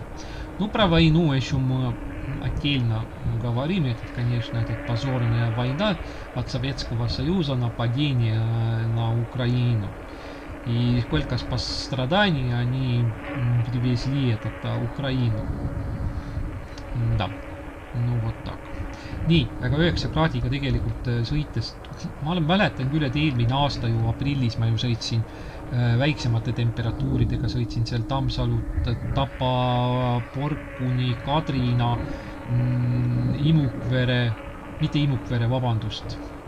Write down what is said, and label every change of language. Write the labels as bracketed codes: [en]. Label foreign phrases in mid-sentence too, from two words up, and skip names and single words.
[ru] Ну, про войну еще мы отдельно говорим. Это, конечно, позорная война от Советского Союза, нападение на Украину. И сколько страданий они привезли Украину. Да, ну вот так. [et] Nii, aga 9 kraadiga tegelikult sõites, ma mäletan küll, et eelmine aasta ju aprillis ma ju sõitsin väiksemate temperatuuridega, sõitsin seal Tammsalut, Tapa, Porkuni, Kadrina, mitte Imukvere, vabandust.